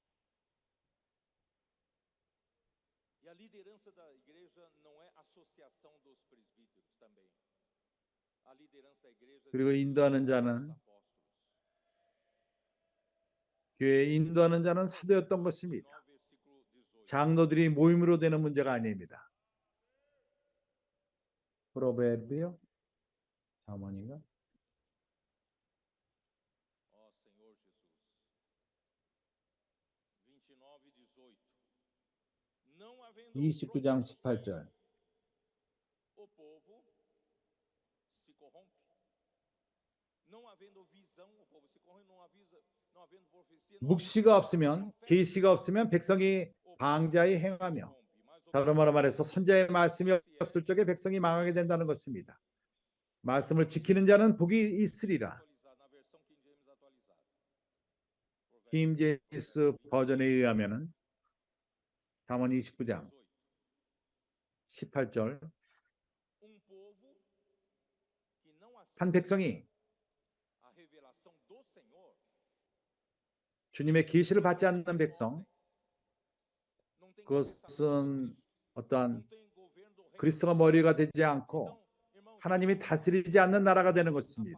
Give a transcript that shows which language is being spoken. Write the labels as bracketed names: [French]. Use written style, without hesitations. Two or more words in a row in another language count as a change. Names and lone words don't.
[Korean] 그리고 인도하는 자는, 교회 인도하는 자는 사도였던 것입니다. 장로들이 모임으로 되는 문제가 아닙니다. 프로베르비요? 자문인가? [Portuguese] Ó Senhor Jesus. 29:18. Não havendo 29장 18절. o povo se corrompe. Não havendo visão, o povo se corrompe. Não havendo profecia. [Korean] 묵시가 없으면, 계시가 없으면 백성이 방자히 행하며, 다른 말해서 선자의 말씀이 없을 적에 백성이 망하게 된다는 것입니다. 말씀을 지키는 자는 복이 있으리라. 킹 제임스 버전에 의하면은 잠언 29장 18절, 한 백성이 주님의 계시를 받지 않는 백성, 그것은 어떠한 그리스도가 머리가 되지 않고 하나님이 다스리지 않는 나라가 되는 것입니다.